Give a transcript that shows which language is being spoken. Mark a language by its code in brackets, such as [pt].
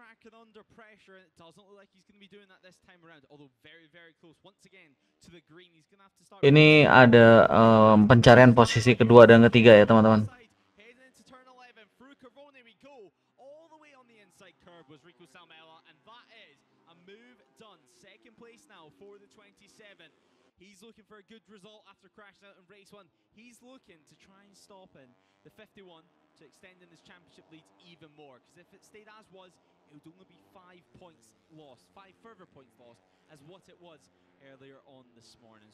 [en] Under pressure, and it doesn't look like he's going to be doing that this time around, although very close once again to the green. He's going to have to start. [id] Ini ada pencarian posisi kedua dan ketiga ya teman-teman. [en] Heading into turn 11 through Carbone we go. All the way on the inside curve was Rico Salmela, and that is a move done. Second place now for the 27. He's looking for a good result after crashing out in race 1. He's looking to try and stop in the 51 to extending this championship lead even more, because if it stayed as was, it would only be 5 points lost, 5 further points lost, as what it was earlier on this morning.